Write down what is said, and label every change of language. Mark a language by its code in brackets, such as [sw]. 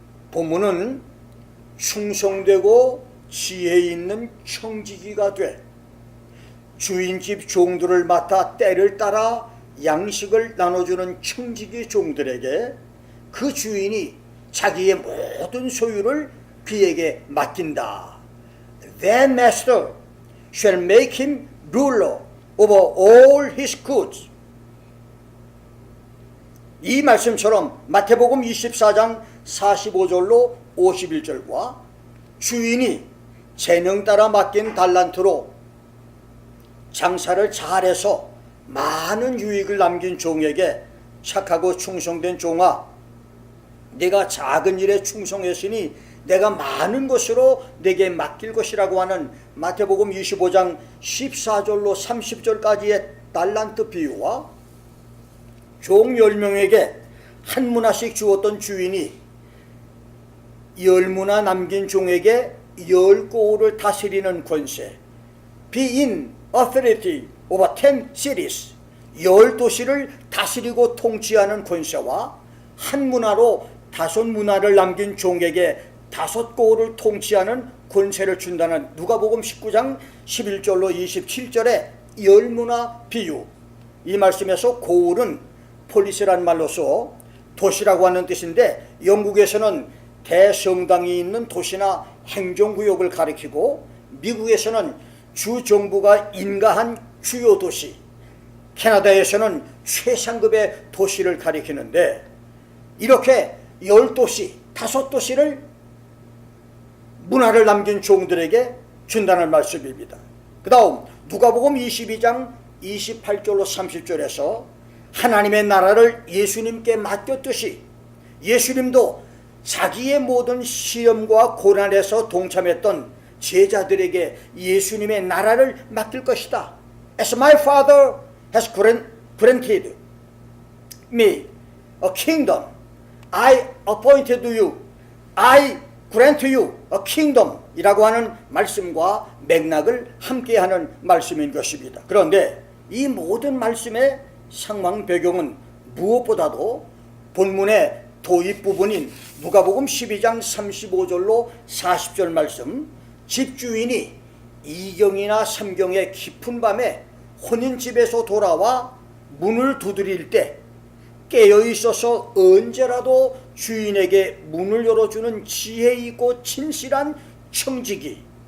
[ko] 본문은 충성되고 지혜 있는 청지기가 돼 주인집 종들을 맡아 때를 따라 양식을 나눠주는 청지기 종들에게 그 주인이 자기의 모든 소유를 그에게 맡긴다. [en] Their master shall make him ruler over all his goods. [ko] 이 말씀처럼 마태복음 24장 45절로 51절과 주인이 재능 따라 맡긴 달란트로 장사를 잘해서 많은 유익을 남긴 종에게 착하고 충성된 종아, 내가 작은 일에 충성했으니 내가 많은 것으로 내게 맡길 것이라고 하는 마태복음 25장 14절로 30절까지의 달란트 비유와 종 10명에게 한 문화씩 주었던 주인이 10문화 남긴 종에게 10고을을 다스리는 권세, [en] be in authority over 10 cities. [ko] 10도시를 다스리고 통치하는 권세와 한 문화로 5문화를 남긴 종에게 5고을을 통치하는 권세를 준다는 누가복음 19장 11절로 27절의 열문화 비유. 이 말씀에서 고을은 폴리스란 말로서 도시라고 하는 뜻인데, 영국에서는 대성당이 있는 도시나 행정구역을 가리키고, 미국에서는 주 정부가 인가한 주요 도시, 캐나다에서는 최상급의 도시를 가리키는데, 이렇게 10도시, 5도시를 문화를 남긴 종들에게 준다는 말씀입니다. 그 다음 누가복음 22장 28절로 30절에서 하나님의 나라를 예수님께 맡겼듯이 예수님도 자기의 모든 시험과 고난에서 동참했던 제자들에게 예수님의 나라를 맡길 것이다. [en] As my Father has granted me a kingdom, I appointed you, I grant you a kingdom [ko] 이라고 하는 말씀과 맥락을 함께하는 말씀인 것입니다. 그런데 이 모든 말씀의 상황 배경은 무엇보다도 본문의 도입 부분인 누가복음 12장 35절로 40절 말씀, 집주인이 2경이나 3경의 깊은 밤에 혼인집에서 돌아와 문을 두드릴 때 깨어있어서 언제라도 주인에게 문을 열어주는 지혜 있고 진실한 청지기,